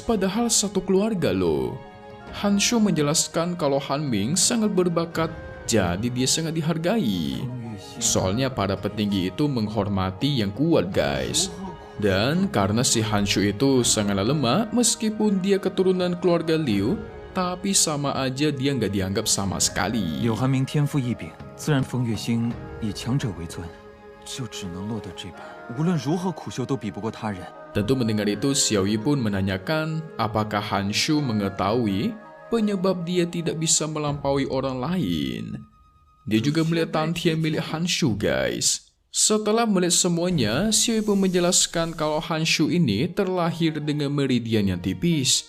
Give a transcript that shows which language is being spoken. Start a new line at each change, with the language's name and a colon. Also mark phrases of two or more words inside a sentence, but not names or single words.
Indonesian: Padahal satu keluarga loh. Han Shu menjelaskan kalau Han Ming sangat berbakat, jadi dia sangat dihargai. Soalnya para petinggi itu menghormati yang kuat, guys. Dan karena si Han Shu itu sangatlah lemah, meskipun dia keturunan keluarga Liu, tapi sama aja dia nggak dianggap sama sekali.
Chinese: 有韩明天赋异禀，自然风月星以强者为尊，就只能落得这般。无论如何苦修都比不过他人。
Indonesian: Tentu mendengar itu, Xiao Yi pun menanyakan apakah Han Shu mengetahui penyebab dia tidak bisa melampaui orang lain. Dia juga melihat Tantian milik Han Shu, guys. Setelah melihat semuanya, Xiao Yi pun menjelaskan kalau Han Shu ini terlahir dengan meridian yang tipis.